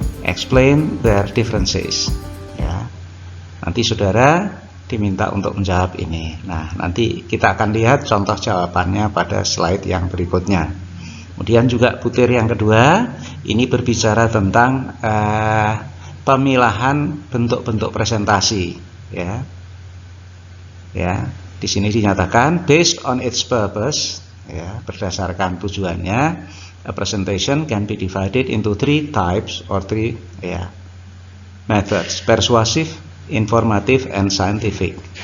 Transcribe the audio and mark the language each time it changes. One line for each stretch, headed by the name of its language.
English: Explain their differences.
Indonesian: Ya. Nanti saudara diminta untuk menjawab ini. Nah, nanti kita akan lihat contoh jawabannya pada slide yang berikutnya. Kemudian juga butir yang kedua ini berbicara tentang pemilahan bentuk-bentuk presentasi, ya. Ya, di sini dinyatakan
English: based on its purpose,
Indonesian: ya, berdasarkan tujuannya,
English: a presentation can be divided into 3 types or 3 methods: persuasive, informative, and scientific.